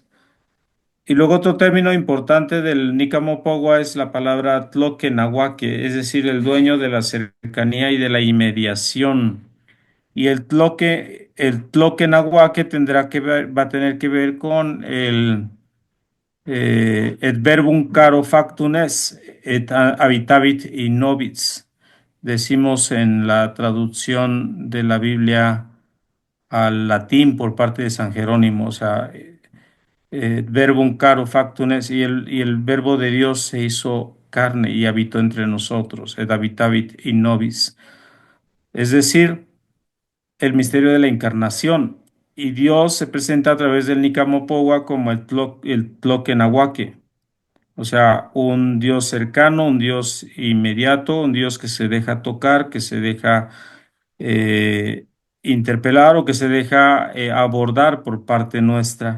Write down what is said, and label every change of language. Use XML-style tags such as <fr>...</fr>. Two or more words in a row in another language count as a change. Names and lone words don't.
<es>Y luego otro término importante del Nicamopoagua es la palabra Tloquenahuaque, es decir, el dueño de la cercanía y de la inmediación. Y el Tloquenahuaque va a tener que ver con</es> <la>et verbum caro factum est, et habitavit in nobis.</la> <es>Decimos en la traducción de la Biblia al latín por parte de San Jerónimo, o sea,</es> <la>verbum caro factum est,</la> <es>y el verbo de Dios se hizo carne y habitó entre nosotros,</es> <la>et habitavit in nobis.</la> <es>Es decir, el misterio de la encarnación. Y Dios se presenta a través del Nicamopoagua como el Tloquenahuaque. O sea, un Dios cercano, un Dios inmediato, un Dios que se deja tocar, que se deja eh, interpelar o que se deja abordar por parte nuestra.</es>